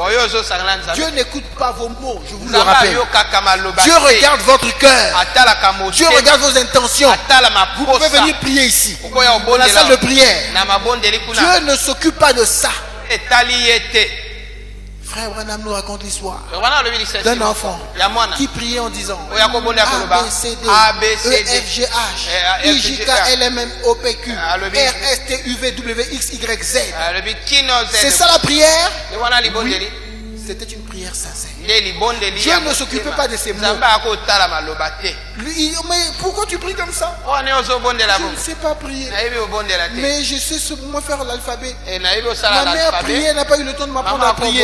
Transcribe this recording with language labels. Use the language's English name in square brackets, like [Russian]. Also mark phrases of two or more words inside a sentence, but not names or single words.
[French] Dieu n'écoute pas vos mots, je vous le rappelle. Dieu regarde votre cœur. Dieu regarde vos intentions. Vous pouvez venir prier ici, dans la salle de prière. Dieu ne s'occupe pas de ça. Frère Branham nous raconte l'histoire d'un enfant qui priait en disant A, B, C, D, E, F, G, H, I, J, K, L, M, N, O, P, Q, R, S, T, U, V, W, X, Y, Z. C'est ça la prière? Oui. C'était une prière sincère. Dieu ne s'occupait pas de ces mots. Mais pourquoi tu pries comme ça? Je ne sais pas prier. Mais je sais comment faire l'alphabet. Ma mère priait, n'a pas eu le temps de m'apprendre à prier.